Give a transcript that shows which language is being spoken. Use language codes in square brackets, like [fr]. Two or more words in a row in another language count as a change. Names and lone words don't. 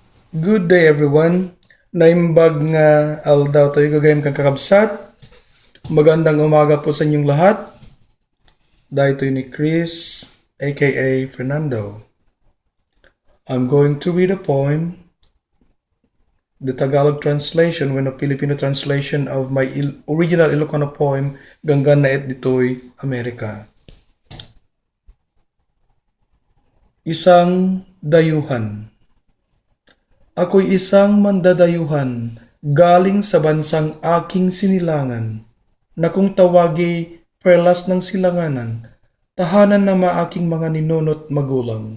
[en] Good day everyone. [ilo] Naimbag nga aldaw tayo gagayam kang kakabsat. [tl] Magandang umaga po sa inyong lahat. [ilo] Dahito ni Chris, aka Fernando. [en] I'm going to read a poem, the Tagalog translation when a Filipino translation of my original Ilocano poem, Ganggan na et ditoy Amerika. [tl] Isang dayuhan. Ako'y isang mandadayuhan, galing sa bansang aking sinilangan, na kung tawagi perlas ng silanganan, tahanan ng maaking mga ninunot magulang.